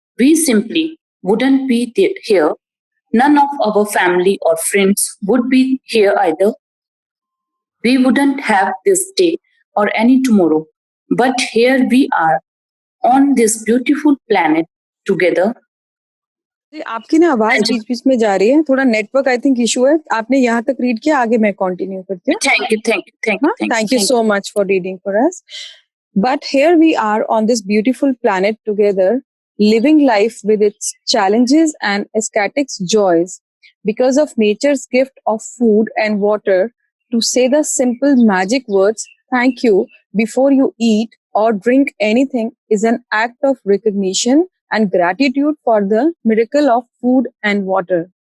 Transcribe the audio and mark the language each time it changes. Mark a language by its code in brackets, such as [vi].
[en] We simply wouldn't be here. None of our family or friends would be here either. We wouldn't have this day or any tomorrow. But here we are on this beautiful planet together. [hi] आपकी ना आवाज बीच बीच में जा रही है थोड़ा network [en] I think [hi] issue है आपने यहाँ तक रीड किया आगे मैं कंटिन्यू करती हूँ [en] Thank you so much for reading for us. But here we are on this beautiful planet together, living life with its challenges and ecstatic joys because of nature's gift of food and water. To say the simple magic words, thank you, before you eat or drink anything is an act of recognition and gratitude for the miracle of food and water.